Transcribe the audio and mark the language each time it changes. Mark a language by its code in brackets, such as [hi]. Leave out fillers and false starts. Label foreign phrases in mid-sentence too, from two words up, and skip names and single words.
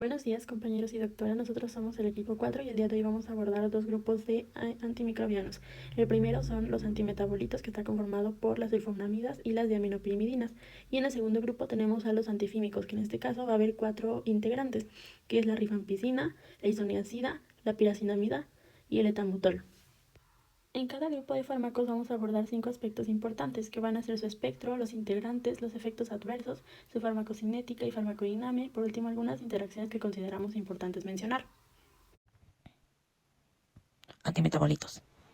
[es] Buenos días, compañeros y doctora. Nosotros somos el equipo 4 y el día de hoy vamos a abordar dos grupos de antimicrobianos. El primero son los antimetabolitos, que está conformado por las sulfonamidas y las diaminopirimidinas. Y en el segundo grupo tenemos a los antifímicos, que en este caso va a haber 4 integrantes, que es la rifampicina, la isoniazida, la piracinamida y el etambutol. En cada grupo de fármacos vamos a abordar 5 aspectos importantes, que van a ser su espectro, los integrantes, los efectos adversos, su farmacocinética y farmacodinámica, y por último algunas interacciones que consideramos importantes mencionar. Antimetabolitos.